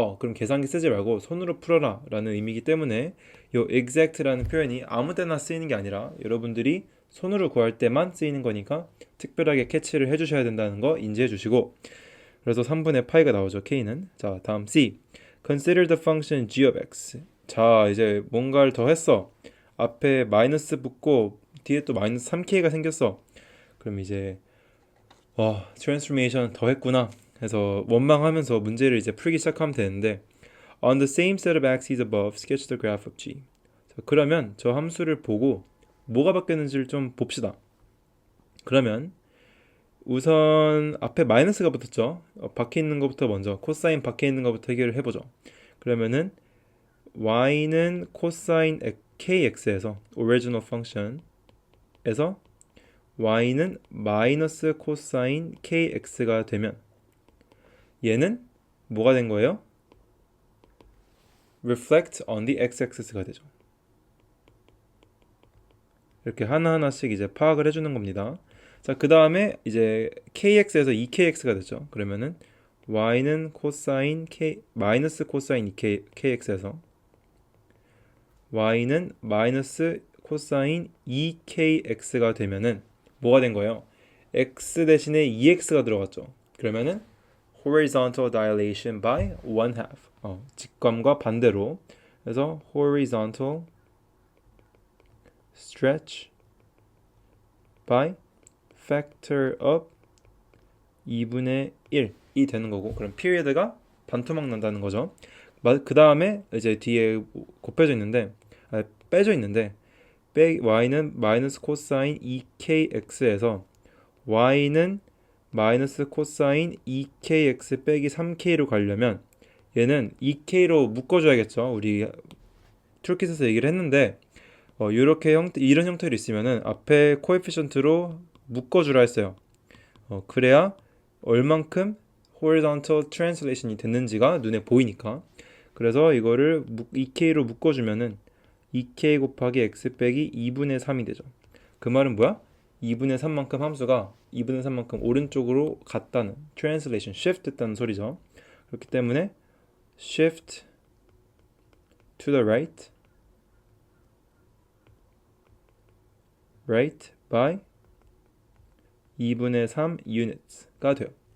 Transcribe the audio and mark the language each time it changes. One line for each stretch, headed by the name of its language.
Korean: 그럼 계산기 쓰지 말고 손으로 풀어라 라는 의미이기 때문에 요 exact라는 표현이 아무 데나 쓰이는 게 아니라 여러분들이 손으로 구할 때만 쓰이는 거니까 특별하게 캐치를 해주셔야 된다는 거 인지해 주시고, 그래서 3분의 파이가 나오죠, k는. 자, 다음
English: C. Consider the function g of x.
Korean: 자, 이제 뭔가를 더 했어. 앞에 마이너스 붙고 뒤에 또 마이너스 3k가 생겼어. 그럼 이제 트랜스포메이션 더 했구나. 그래서 원망하면서 문제를 이제 풀기 시작하면 되는데,
English: On the same set of axes above, sketch the graph of g.
Korean: 자, 그러면 저 함수를 보고 뭐가 바뀌었는지를 좀 봅시다. 그러면 우선 앞에 마이너스가 붙었죠. 밖에 있는 것부터 먼저, 코사인 밖에 있는 것부터 해결을 해보죠. 그러면은 y는 코사인 kx에서
English: original function
Korean: 에서 y는 마이너스 코사인 kx가 되면 얘는 뭐가 된 거예요?
English: reflect on the x-axis가
Korean: 되죠. 이렇게 하나하나씩 이제 파악을 해주는 겁니다. 자, 그 다음에 이제 kx에서 2kx가 되죠. 그러면은 y는 코사인 마이너스 코사인 kx에서 y는 마이너스 코사인 2kx가 되면은 뭐가 된 거예요? x 대신에 2x가 들어갔죠. 그러면은
English: horizontal dilation by 1/2.
Korean: 직감과 반대로. 그래서
English: horizontal stretch by factor of
Korean: 2분의 1이 되는 거고, 그럼 period가 반토막 난다는 거죠. 그 다음에 이제 뒤에 곱해져 있는데, 빼져 있는데, y는 마이너스 코사인 2kx에서 y는 마이너스 코사인 2kx 빼기 3k로 가려면 얘는 2k로 묶어줘야겠죠. 우리 툴킷에서 얘기를 했는데, 이런 형태로 있으면은 앞에 코에피션트로 묶어주라 했어요. 그래야 얼만큼
English: horizontal translation
Korean: 이 됐는지가 눈에 보이니까. 그래서 이거를 2k로 묶어주면은 2k 곱하기 x 빼기 2분의 3이 되죠. 그 말은 뭐야? 2분의 3만큼 함수가 2분의 3만큼 오른쪽으로 갔다는,
English: translation, shift
Korean: 했다는 소리죠. 그렇기 때문에
English: shift to the right by
Korean: 2분의 3
English: units가
Korean: 돼요.